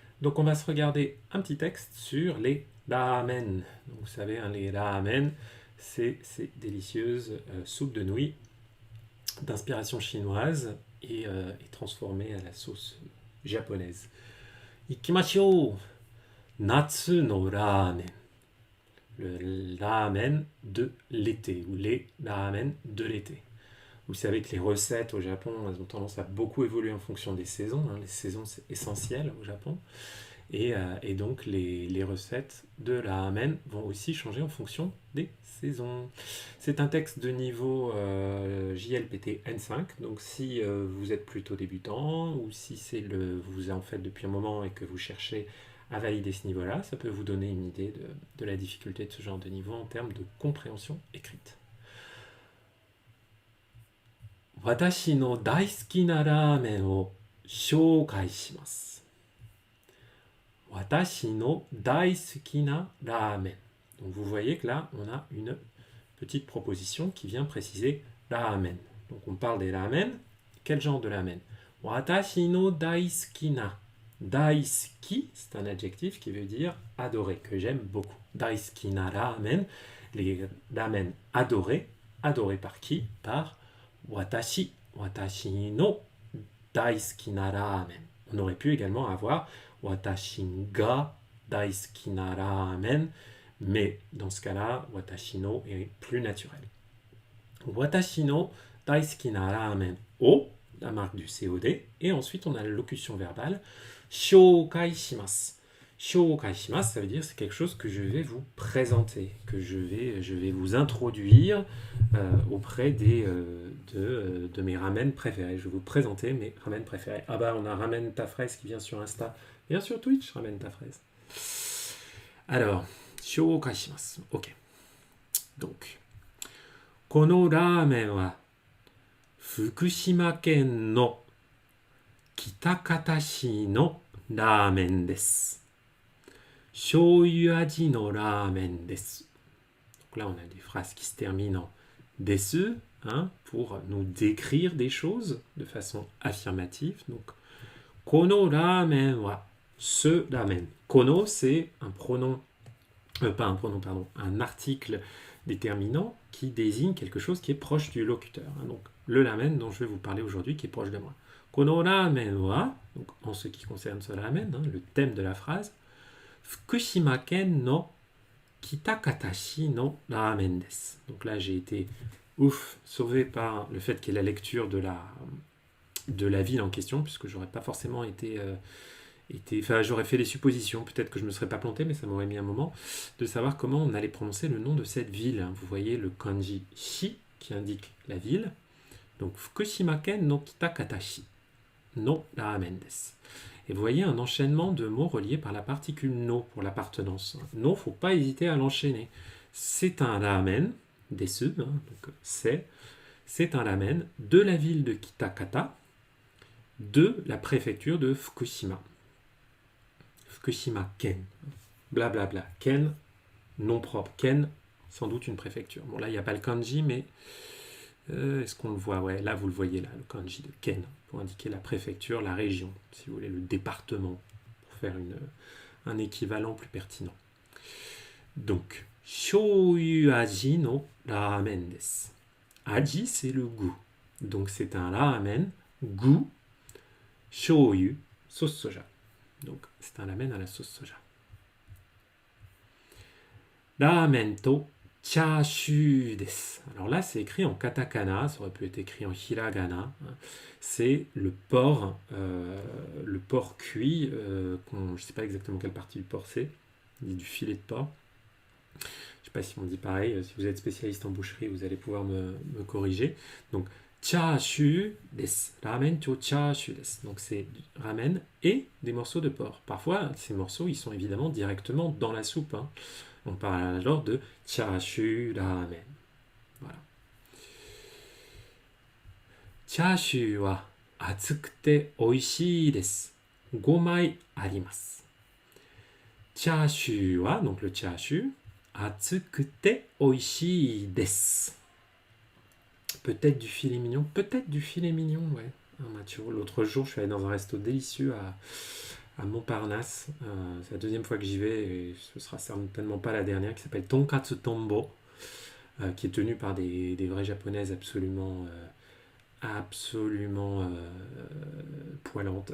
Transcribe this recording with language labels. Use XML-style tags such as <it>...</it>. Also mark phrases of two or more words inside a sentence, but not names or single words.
<fr>Donc on va se regarder un petit texte sur les ramen. Donc, vous savez, hein, les ramen, c'est ces délicieuses soupes de nouilles d'inspiration chinoise et transformées à la sauce japonaise.</fr> <ja>行きましょう! 夏のラーメン.</ja> <fr>Le ramen de l'été, ou les ramen de l'été. Vous savez que les recettes au Japon, elles ont tendance à beaucoup évoluer en fonction des saisons. Hein. Les saisons, c'est essentiel au Japon. Et donc, les recettes de la ramen vont aussi changer en fonction des saisons. C'est un texte de niveau JLPT N5. Donc, si vous êtes plutôt débutant ou si vous en faites depuis un moment et que vous cherchez à valider ce niveau-là, ça peut vous donner une idée de la difficulté de ce genre de niveau en termes de compréhension écrite.</fr> <ja>私の大好きなラーメンを紹介します. 私の大好きなラーメン.</ja> <fr>Donc vous voyez que là, on a une petite proposition qui vient préciser ramen. Donc on parle des ramen. Quel genre de ramen?</fr> <ja>私の大好きな. Daisuki,</ja> <fr>c'est un adjectif qui veut dire adoré, que j'aime beaucoup.</fr> <ja>大好きなラーメン,</ja> <fr>les ramen adorés. Adorés par qui? Par watashi.</fr> <ja>私の大好きなラーメン.</ja> <fr>On aurait pu également avoir</fr> <ja>私が大好きなラーメン,</ja> <fr>mais dans ce cas-là,</fr> <ja>私の</ja> <fr>est plus naturel.</fr> <ja>私の大好きなラーメンを,</ja> <fr>la marque du COD, et ensuite on a la locution verbale</fr> <ja>紹介します. 紹介します,</ja> <fr>ça veut dire c'est quelque chose que je vais vous présenter, que je vais vous introduire auprès de mes ramen préférés. Je vais vous présenter mes ramen préférés. Ah bah on a Ramen ta fraise qui vient sur Insta, bien sur Twitch, Ramen ta fraise. Alors,</fr> <ja>紹介します. Ok. Donc, このラーメンは福島県の喜多方市のラーメンです. 醤油味のラーメンです.</ja> <fr>Donc là, on a des phrases qui se terminent en desu, hein, pour nous décrire des choses de façon affirmative. Donc,</fr> <ja>このラーメンは,</ja> <fr>ce ramen. Kono, c'est un pronom, pas un pronom, pardon, un article déterminant qui désigne quelque chose qui est proche du locuteur. Hein. Donc, le ramen dont je vais vous parler aujourd'hui, qui est proche de moi.</fr> <ja>このラーメンは,</ja> <fr>donc en ce qui concerne ce ramen, hein, le thème de la phrase,</fr> <ja>福島県の喜多方市のラーメンです.</ja> <fr>Donc là, j'ai été sauvé par le fait qu'il y ait la lecture de la ville en question, puisque j'aurais pas forcément enfin, j'aurais fait les suppositions, peut-être que je me serais pas planté, mais ça m'aurait mis un moment, de savoir comment on allait prononcer le nom de cette ville. Vous voyez le kanji shi qui indique la ville.</fr> <ja>Donc, 福島県の喜多方市のラーメンです.</ja> <fr>Et vous voyez un enchaînement de mots reliés par la particule no pour l'appartenance. No, faut pas hésiter à l'enchaîner. C'est un ramen, desu, hein, donc c'est un ramen de la ville de Kitakata, de la préfecture de Fukushima. Fukushima ken, blablabla. Bla bla. Ken, nom propre. Ken, sans doute une préfecture. Bon, là, il n'y a pas le kanji, mais est-ce qu'on le voit? Ouais, là, vous le voyez, là, le kanji de Ken, pour indiquer la préfecture, la région, si vous voulez, le département, pour faire un équivalent plus pertinent. Donc,</fr> <ja>醤油味のラーメンです.</ja> <fr>Aji, c'est le goût. Donc, c'est un ramen, goût, shoyu, sauce soja. Donc, c'est un ramen à la sauce soja.</fr> <ja>ラーメンとチャーシューです.</ja> <fr>Alors là, c'est écrit en katakana, ça aurait pu être écrit en hiragana. C'est le porc cuit. Je ne sais pas exactement quelle partie du porc c'est. On dit du filet de porc. Je ne sais pas si on dit pareil. Si vous êtes spécialiste en boucherie, vous allez pouvoir me corriger.</fr> <ja>Donc, チャーシューです. ラーメンとチャーシューです.</ja> <fr>Donc, c'est ramen et des morceaux de porc. Parfois, ces morceaux, ils sont évidemment directement dans la soupe. Hein. On parle alors de</fr> <ja>チャーシューラーメン.</ja> <fr>Voilà.</fr> <ja>チャーシューは熱くておいしいです. 5枚あります. チャーシューは,</ja> <fr>donc le chashu,</fr> <ja>熱くておいしいです.</ja> <fr>Peut-être du filet mignon, ouais. L'autre jour, je suis allé dans un resto délicieux à Montparnasse. C'est la deuxième fois que j'y vais et ce sera certainement pas la dernière, qui s'appelle Tonkatsu Tombo, qui est tenue par des vraies japonaises absolument poilantes.</fr>